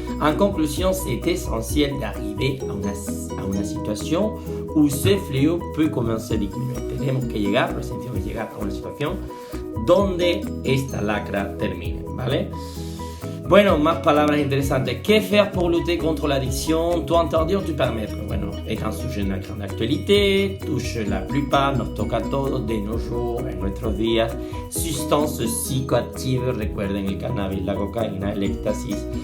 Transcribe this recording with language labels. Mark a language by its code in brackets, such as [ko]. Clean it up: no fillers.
[fr] En conclusion, c'est essentiel d'arriver [es] a una situación [fr] où ce fléau peut commencer à diminuer. [es] Tenemos que llegar, lo esencial es llegar a una situación donde esta lacra termine, ¿vale? Bueno, más palabras interesantes. [fr] ¿Qué faire pour lutter contre l'addiction? Tout interdire, tout permettre. [es] Bueno, es un [fr] sujet de grande actualité, touche la plupart, [es] nos toca a todos [fr] de nos jours, [es] en nuestros días. Sustancias psicoactivas, recuerden el cannabis, la cocaína, el éxtasis.